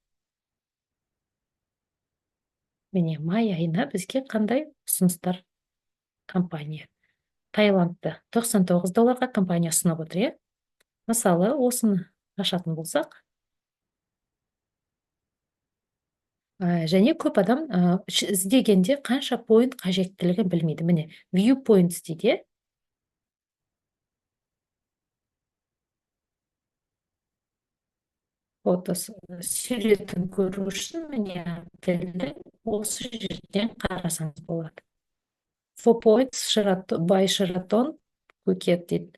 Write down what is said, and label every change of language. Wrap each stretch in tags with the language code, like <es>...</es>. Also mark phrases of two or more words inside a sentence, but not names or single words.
<kk>Міне, май айына бізге қандай ұсыныстар компания. Таиландты $99 компания ұсынып отыр, Мысалы, осыны ашатын болсақ, және көп адам іздегенде қанша поинт қажеттілігін білмейді. Міне,</kk> <en>view points</en> <kk>дейді. Суретін көру үшін міне тілді осы жерден қарасаңыз болады. 4 points by Sheraton Пхукет дейді.</kk>